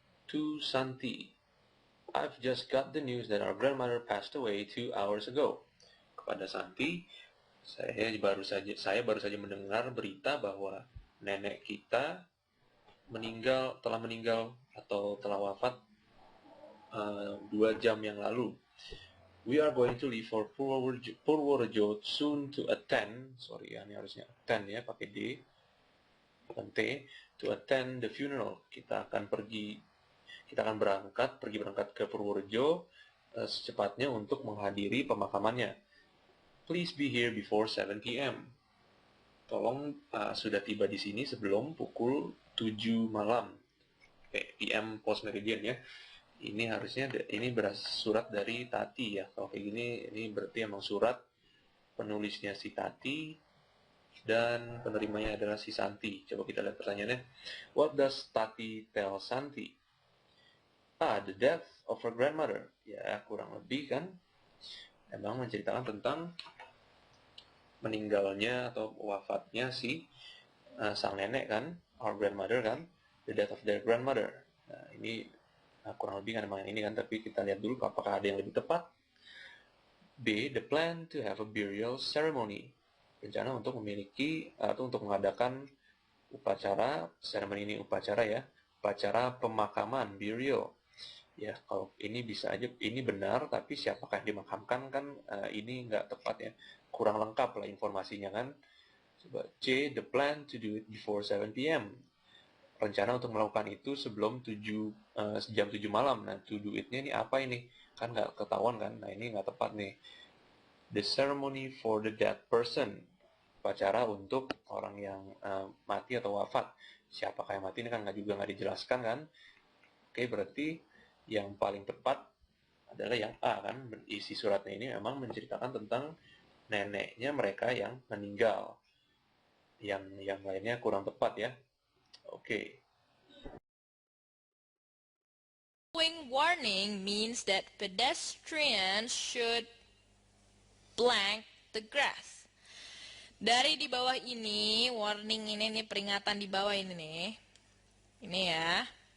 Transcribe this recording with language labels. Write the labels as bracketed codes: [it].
[en] To Santi, I've just got the news that our grandmother passed away 2 hours ago. [id] Kepada Santi, saya baru saja mendengar berita bahwa nenek kita telah meninggal atau telah wafat 2 jam yang lalu. [en] We are going to leave for Purworejo soon to attend. [id] Sorry ya, ini harusnya attend ya, pakai D bukan T. [en] To attend the funeral. [id] Kita akan berangkat ke Purworejo secepatnya untuk menghadiri pemakamannya. [en] Please be here before 7 p.m. [id] Tolong sudah tiba di sini sebelum pukul 7 malam. [en] PM post meridian ya. [id] Ini harusnya surat dari Tati ya. Kalau kayak gini, ini berarti emang surat penulisnya si Tati dan penerimanya adalah si Santi. Coba kita lihat pertanyaannya. [en] What does Tati tell Santi? The death of her grandmother. [id] Ya, kurang lebih kan memang menceritakan tentang meninggalnya atau wafatnya si sang nenek kan, [en] our grandmother [id] kan, [en] the death of their grandmother. [id] Nah, ini kurang lebih kan memang ini kan, tapi kita lihat dulu apakah ada yang lebih tepat. B. [en] The plan to have a burial ceremony. [id] Rencana untuk memiliki atau untuk mengadakan upacara, ceremony ini upacara ya, upacara pemakaman, burial. Ya, kalau ini bisa aja, ini benar, tapi siapakah yang dimakamkan kan ini nggak tepat ya. Kurang lengkap lah informasinya kan. Coba C. [en] The plan to do it before 7 p.m. [id] Rencana untuk melakukan itu sebelum jam 7 malam. Nah, to do it-nya ini apa ini? Kan nggak ketahuan kan? Nah, ini nggak tepat nih. [en] The ceremony for the dead person. [id] Upacara untuk orang yang mati atau wafat. Siapakah yang mati ini kan juga nggak dijelaskan kan? Oke, berarti yang paling tepat adalah yang A kan. Isi suratnya ini memang menceritakan tentang neneknya mereka yang meninggal. Yang lainnya kurang tepat ya. Oke. [en] Following warning means that pedestrians should blank the grass. [id] Dari di bawah ini, warning ini nih, peringatan di bawah ini nih. Ini ya.